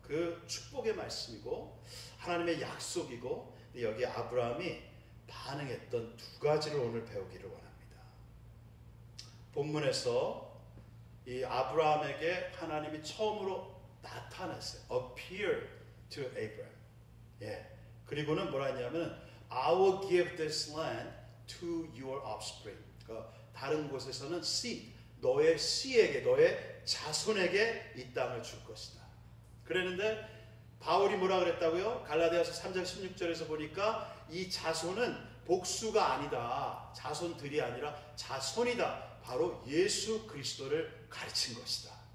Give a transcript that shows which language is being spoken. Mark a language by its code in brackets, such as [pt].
[ko] 그 축복의 말씀이고 하나님의 약속이고 여기 아브라함이 반응했던 두 가지를 오늘 배우기를 원합니다. 본문에서 이 아브라함에게 하나님이 처음으로 나타났어요. [en] Appear to Abraham. [ko] 예. 그리고는 뭐라 했냐면 [en] I will give this land to your offspring. [ko] 그러니까 다른 곳에서는 seed, 너의 씨에게, 너의 자손에게 이 땅을 줄 것이다. 그랬는데 바울이 뭐라 그랬다고요? 갈라디아서 3장 16절에서 보니까 이 자손은 복수가 아니다. 자손들이 아니라 자손이다. 바로 예수 그리스도를 가르친 것이다.